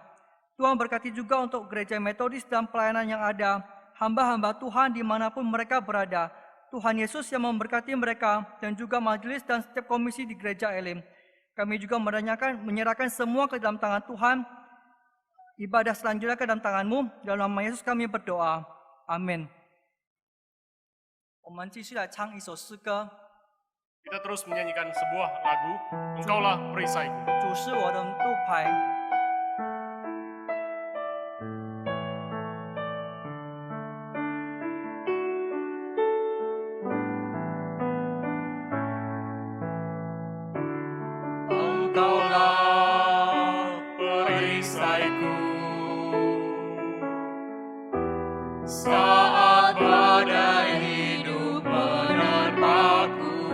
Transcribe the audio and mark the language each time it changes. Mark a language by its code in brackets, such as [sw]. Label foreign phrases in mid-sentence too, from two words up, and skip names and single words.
[id] Tuhan berkati juga untuk gereja metodis dan pelayanan yang ada, hamba-hamba Tuhan dimanapun mereka berada. Tuhan Yesus yang memberkati mereka dan juga majelis dan setiap komisi di gereja Elim. Kami juga menyerahkan semua ke dalam tangan Tuhan. Ibadah selanjutnya ke dalam tangan-Mu. Dalam nama Yesus kami berdoa. Amin. [zh] 我们继续来唱一首诗歌。 [id] Kita terus menyanyikan sebuah lagu, Engkaulah perisaiku. [zh] 主是我的路牌。 [id] Engkaulah perisaiku saat badai hidup menerpaku.